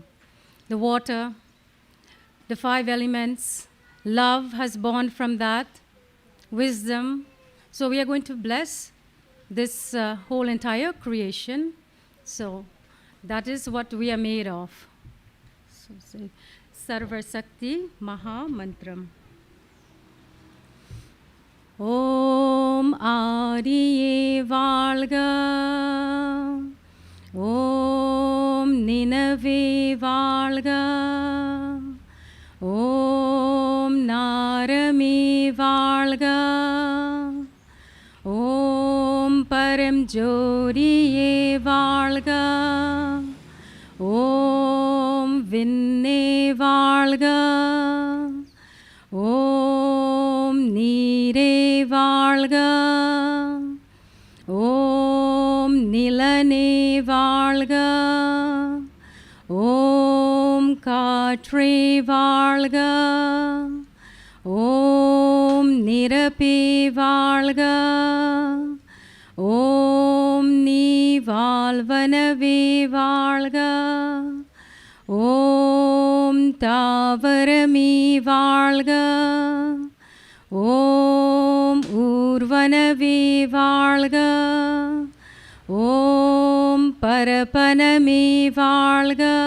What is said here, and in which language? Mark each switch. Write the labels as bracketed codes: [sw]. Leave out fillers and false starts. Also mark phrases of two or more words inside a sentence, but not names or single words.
[en] The water, the 5 elements, love has born from that, wisdom. So we are going to bless this whole entire creation. So that is what we are made of. So say Sarva Sakti Maha Mantram. [ta] ஓம் அறிவே வாழ்க, ஓம் நினைவே வாழ்க, ஓம் நரமே வாழ்க, ஓம் பரம்ஜோதியே வாழ்க, ஓம் விண்ணே வாழ்க, ஓம் நீரே வாழ்க, ஓம் நிலனே வாழ்க, ஆற்றே வாழ்க, ஓம் நிரப்பே வாழ்க, ஓம் நீ வாழ்வனவே வாழ்க, ஓம் தாவரமே வாழ்க, ஓம் ஊர்வனவே வாழ்க, ஓம் பரப்பனமே வாழ்க,